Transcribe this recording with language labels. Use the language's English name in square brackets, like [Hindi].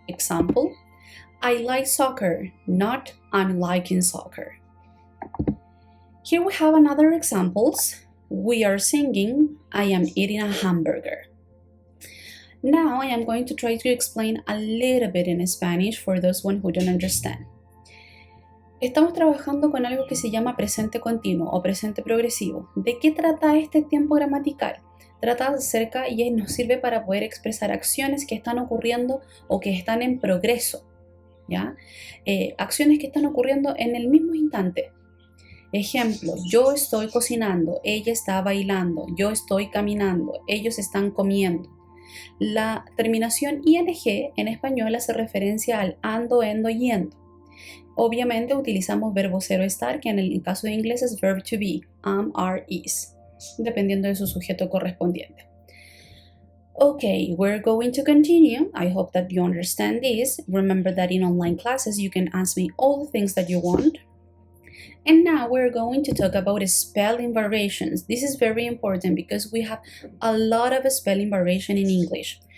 [English] Example, I like soccer, not I'm liking soccer. Here we have another examples. We are singing, I am eating a hamburger. Now I am going to try to explain a little bit in Spanish for those one who don't understand. [Spanish] Estamos trabajando con algo que se llama presente continuo o presente progresivo. ¿De qué trata este tiempo gramatical? Trata acerca y nos sirve para poder expresar acciones que están ocurriendo o que están en progreso, ¿ya? Acciones que están ocurriendo en el mismo instante. Ejemplo, yo estoy cocinando, ella está bailando, yo estoy caminando, ellos están comiendo. La terminación ing en español hace referencia al ando, endo, yendo. Obviamente utilizamos verbo ser o estar, que en el caso de inglés es [English] verb to be, am, are, is. [Spanish] dependiendo de su sujeto correspondiente. [English] Okay, we're going to continue. I hope that you understand this. Remember that in online classes, you can ask me all the things that you want. And now we're going to talk about spelling variations. This is very important because we have a lot of spelling variation in English.